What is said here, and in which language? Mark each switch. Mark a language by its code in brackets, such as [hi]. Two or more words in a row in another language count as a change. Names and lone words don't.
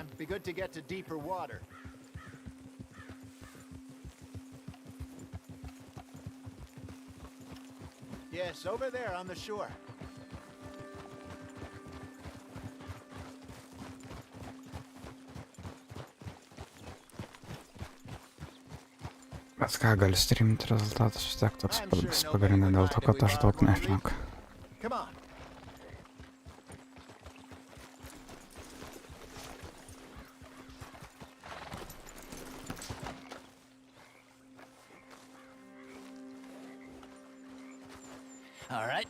[en] Be good to get to deeper water. Yes, over there on the shore. [lt] Bet ką gali streaminti, rezultatas vis tiek toks pagrindė dėl to, kad aš daug nešneku. [en] Come on. All right.